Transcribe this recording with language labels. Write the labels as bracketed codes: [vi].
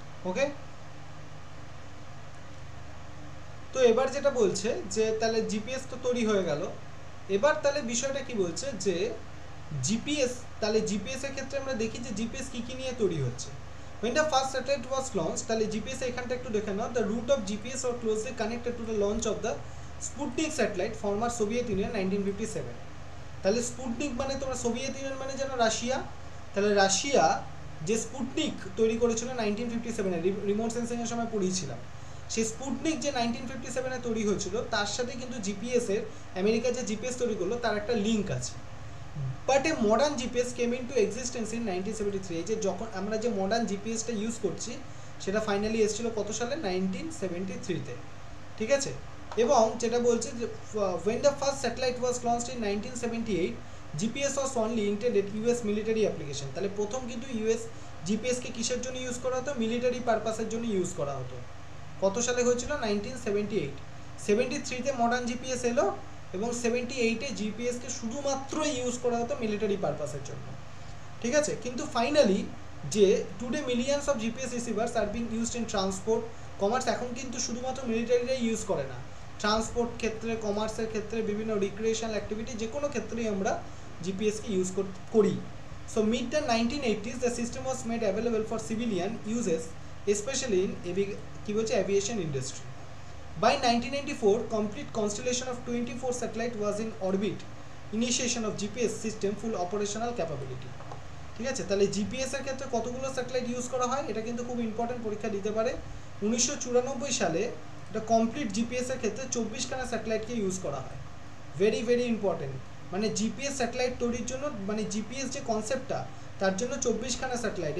[bn] ওকে, তো এবার যেটা বলছে যে তাহলে জিপিএস তো তৈরি হয়ে গেল, এবার তাহলে বিষয়টা কি বলছে যে জিপিএস, তাহলে জিপিএস এর ক্ষেত্রে আমরা দেখি যে জিপিএস কি কি নিয়ে তৈরি হচ্ছে। [en] when the first satellite was launched, [bn] তাহলে জিপিএস এখানটা একটু দেখে নাও, [en] the root of GPS was closely connected to the launch of the Sputnik satellite, former Soviet Union, 1957। [bn] তাহলে স্পুটনিক মানে তোমরা সোভিয়েত ইউনিয়ন মানে জানো রাশিয়া, তাহলে রাশিয়া যে স্পুটনিক তৈরি করেছিল 1957-এ, রিমোট সেন্সিং এর সময় পড়িয়েছিলাম, সেই স্পুটনিক যে 1957-এ তৈরি হয়েছিল তার সাথে কিন্তু জিপিএস এর, আমেরিকা যে জিপিএস তৈরি করলো তার একটা লিঙ্ক আছে। [en] But a modern GPS came into existence in 1973। [bn] এই যে যখন আমরা যে মডার্ন জিপিএসটা ইউজ করছি সেটা ফাইনালি এসেছিল কত সালে? 1973-তে, ঠিক আছে। এবং যেটা বলছে যে [en] when the first satellite was launched in 1978, GPS was only intended US military application। [bn] তাহলে প্রথম কিন্তু ইউএস জিপিএসকে কিসের জন্য ইউজ করা হতো? মিলিটারি পারপাসের জন্য ইউজ করা হতো। কত সালে হয়েছিল? 1978। 73-তে মডার্ন জিপিএস এলো এবং 78-এ জিপিএসকে শুধুমাত্র ইউজ করা হতো মিলিটারি পারপাসের জন্য, ঠিক আছে। কিন্তু ফাইনালি যে [en] today millions of GPS receivers are being used in transport, commerce, [bn] এখন কিন্তু শুধুমাত্র মিলিটারিরাই ইউজ করে না, ট্রান্সপোর্ট ক্ষেত্রে, কমার্সের ক্ষেত্রে, বিভিন্ন রিক্রিয়েশনাল অ্যাক্টিভিটি, যে কোনো ক্ষেত্রেই আমরা জিপিএসকে ইউজ করি। [en] so mid the 1980s the system was made available for civilian uses, specially in [bn] কি বলছে [en] Aviation industry. By 1994, complete constellation of 24 satellite was in orbit. Initiation of GPS system full operational capability. [bn] ঠিক আছে, তাহলে GPS এর ক্ষেত্রে কতগুলো satellite use করা হয় এটা কিন্তু খুব ইম্পর্টেন্ট, পরীক্ষা দিতে পারে। 1994 সালে এটা কমপ্লিট জিপিএস এর ক্ষেত্রে 24খানা স্যাটেলাইটকে ইউজ করা হয়। ভেরি ভেরি ইম্পর্টেন্ট, মানে জিপিএস স্যাটেলাইট তৈরির জন্য, মানে জিপিএস যে কনসেপ্টটা তার জন্য 24খানা স্যাটেলাইট।